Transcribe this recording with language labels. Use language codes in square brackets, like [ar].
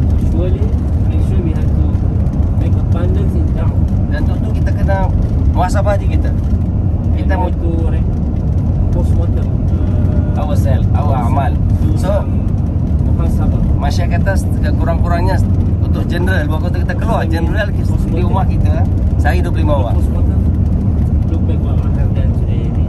[en] Surely, make sure we have to make abundance in da'wah. [ms] Dan untuk itu kita kena muhasabah diri kita. Kita [en] And we have to postmortem ourselves, our amal. So [ms] muhasabah. masyarakat kata kurang-kurangnya untuk general, waktu kita keluar general di rumah kita sehari 25 orang. [en] Postmortem. Look back what I have done today.